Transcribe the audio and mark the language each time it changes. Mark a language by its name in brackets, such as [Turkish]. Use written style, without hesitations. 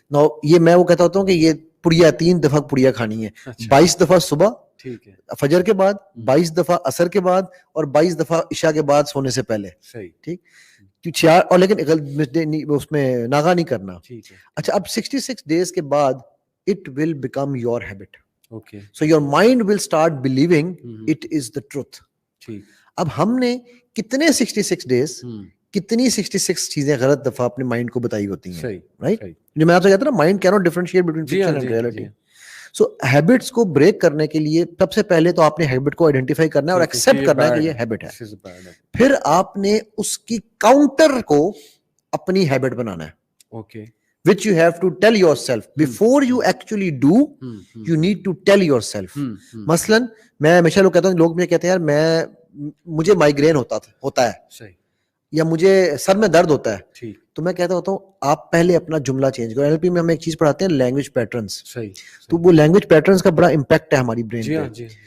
[Urdu] Now یہ میں وہ کہتا ہوتا ہوں کہ یہ پڑیا 3 دفعہ پڑیا کھانی ہے. 22 دفعہ صبح, ٹھیک ہے, فجر کے بعد, 22 دفعہ عصر کے بعد, اور 22 دفعہ عشاء کے بعد سونے سے پہلے. صحیح. ٹھیک. چار, اور لیکن اس میں ناغا نہیں کرنا. ٹھیک ہے. اچھا, اب [English] 66 days کے بعد it will become your habit. Okay. So your mind will start believing it is the truth. [Urdu] ٹھیک. اب ہم نے کتنے 66 days, کتنی 66 چیزیں غلط دفعہ اپنے مائنڈ کو بتائی ہوتی ہیں. صحیح. رائٹ, جو میں آپ سے کہتا ہوں نا, mind [English] cannot differentiate between fiction and reality. [Urdu] So habits کو بریک کرنے کے لیے سب سے پہلے تو آپ نے ہیبٹ کو آئیڈینٹیفائی کرنا ہے اور ایکسپٹ کرنا ہے کہ یہ ہیبٹ ہے. پھر آپ نے اس کی کاؤنٹر کو اپنی ہیبٹ بنانا ہے. Okay. [English] which you have to tell yourself before you actually do. You need to tell yourself. [Urdu] مثلاً میں ہمیشہ لوگ کہتا ہوں, لوگ مجھے کہتے ہیں یار مجھے مائیگرین ہوتا ہے, یا مجھے سر میں درد ہوتا ہے, تو میں کہتا ہوتا ہوں آپ پہلے اپنا جملہ چینج کرو. NLP میں ہم ایک چیز پڑھاتے ہیں, لینگویج پیٹرنس. تو وہ لینگویج پیٹرنس کا بڑا امپیکٹ ہے ہماری برین پہ.